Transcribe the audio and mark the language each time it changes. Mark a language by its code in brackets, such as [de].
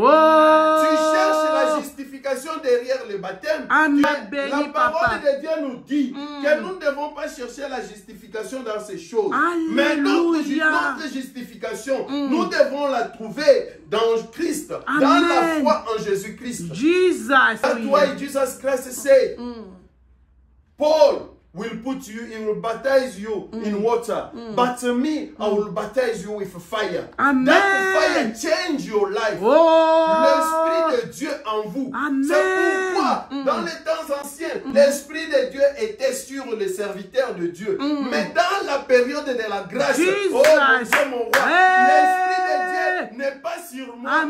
[fr] Tu cherches la justification derrière le baptême. Amen. Mais la parole de Dieu nous dit que nous ne devons pas chercher la justification dans ces choses. Mais notre justification, nous devons la trouver dans Christ, dans la foi en Jésus-Christ. [en] Jesus. That's why Jesus Christ said, Paul will put you, he will baptize you in water, but me, I will baptize you with fire. Amen. That fire change your life. Oh. [fr] L'Esprit de Dieu en vous. Amen. C'est pourquoi, dans les temps anciens, l'Esprit de Dieu était sur les serviteurs de Dieu. Mais dans la période de la grâce, Jesus. oh mon Dieu, mon roi, l'Esprit de Dieu n'est pas sur moi,